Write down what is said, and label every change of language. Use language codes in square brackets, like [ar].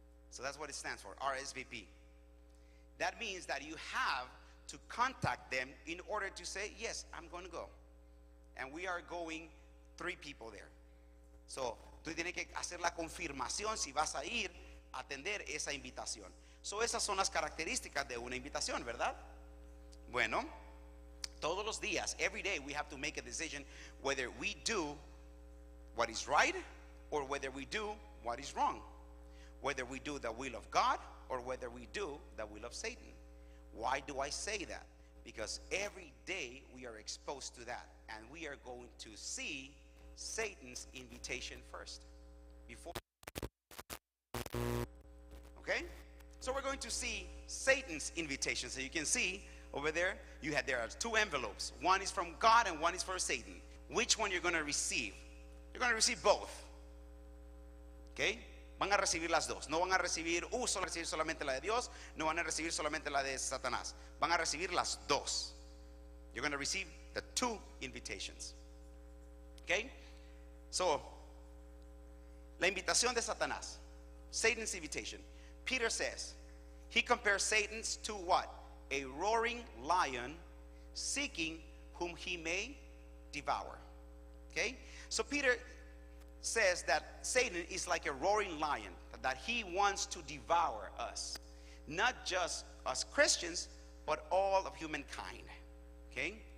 [en] So that's what it stands for, RSVP. That means that you have to contact them in order to say, yes, I'm going to go. And we are going 3 people there. [es] So, tú tienes que hacer la confirmación si vas a ir a atender esa invitación. So, esas son las características de una invitación, ¿verdad? Bueno, todos los días, [en] every day, we have to make a decision whether we do what is right or whether we do what is wrong. Whether we do the will of God or whether we do the will of Satan. Why do I say that? Because every day we are exposed to that, and we are going to see Satan's invitation first. Before, okay? So we're going to see Satan's invitation. So you can see over there, there are 2 envelopes. One is from God and one is for Satan. Which one you're going to receive? You're going to receive both. [es] Okay? Van a recibir las dos. No van a recibir, solo recibir solamente la de Dios. No van a recibir solamente la de Satanás. Van a recibir las dos. [en] You're going to receive the 2 invitations. Okay? [es] So, la invitación de Satanás. [en] Satan's invitation. Peter says, he compares Satan to what? A roaring lion seeking whom he may devour. Okay? So Peter says that Satan is like a roaring lion, that he wants to devour us, not just us Christians, but all of humankind. Okay?